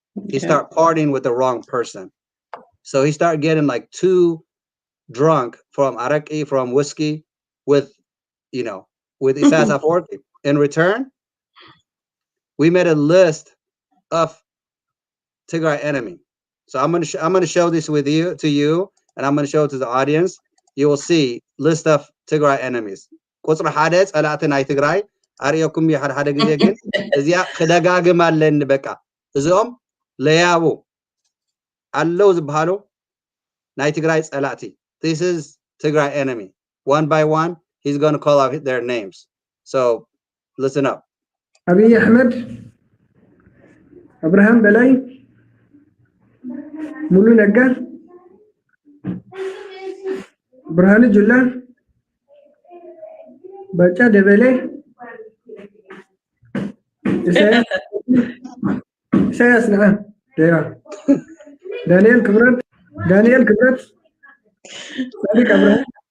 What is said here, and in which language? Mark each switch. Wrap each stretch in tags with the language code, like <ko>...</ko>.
<en>He started partying with the wrong person. So he started getting like too drunk from araki, from whiskey, with, you know, with Isaias Afwerki. In return, we made a list of Tigray enemy. So I'm gonna show this with you to you, and I'm gonna show it to the audience. You will see list of Tigray enemies.</en> <ti>ቁፅሪ ሓደ ፀላእቲ ናይ ትግራይ ኣርአኩም እዩ ሓደ ግዜ ግን እዚኣ ክደጋግም ኣለኒ በቃ እዚኦም ለያቡ ኣለው ዝበሃሉ ናይ ትግራይ ፀላእቲ.</ti> <en>This is Tigray enemy. One by one, he's going to call out their names. So listen up. Abiy Ahmed, Abraham Belay, Mulu Naggar, Burhanu Julla, Bacha Debele, Isaias Naam, Daniel Kubrat, Sadiq Abraham.</en>